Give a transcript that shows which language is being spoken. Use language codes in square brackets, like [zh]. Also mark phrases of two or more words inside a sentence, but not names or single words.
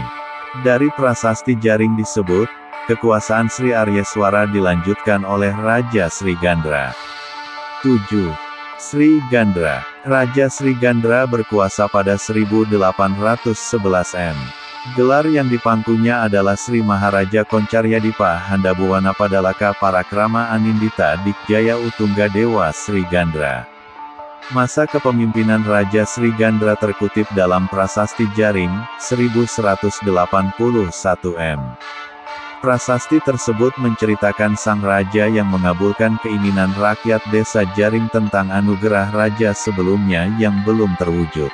[id] Dari Prasasti Jaring disebut, kekuasaan Sri Aryeswara dilanjutkan oleh Raja Sri Gandra. 7. Sri Gandra. Raja Sri Gandra berkuasa pada 1811 M. Gelar yang dipangkunya adalah Sri Maharaja Koncaryadipa Handabuwana Padalaka Parakrama Anindita Dikjaya Utunggadewa Sri Gandra. Masa kepemimpinan Raja Sri Gandra terkutip dalam Prasasti Jaring, 1181 M. Prasasti tersebut menceritakan sang raja yang mengabulkan keinginan rakyat desa Jaring tentang anugerah raja sebelumnya yang belum terwujud.